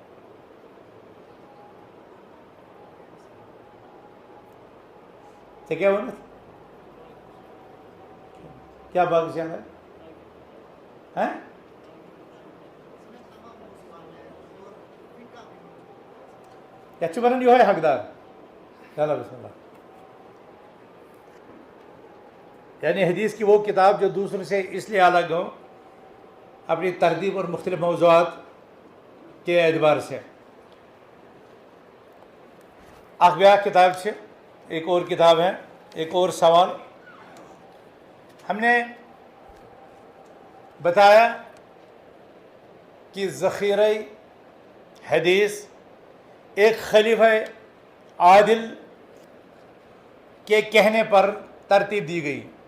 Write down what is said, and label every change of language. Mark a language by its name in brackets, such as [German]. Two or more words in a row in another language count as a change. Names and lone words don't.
[Kashmiri] ژےٚ کیٛاہ ووٚنُتھ؟ کیٛاہ باقٕے چھِ اَندر؟ یَتھ چھُ بَنان یِہوے حقدار. [Urdu] چلو بسم اللہ. یعنی حدیث کی وہ کتاب جو دوسروں سے اس لیے الگ ہو اپنی ترتیب اور مختلف موضوعات کے اعتبار سے. [Kashmiri] اخ بیاکھ کتاب چھِ, [Urdu] ایک اور کتاب ہے, ایک اور سوال. ہم نے بتایا کہ ذخیرہ حدیث ایک خلیفہ عادل کے کہنے پر ترتیب دی گئی.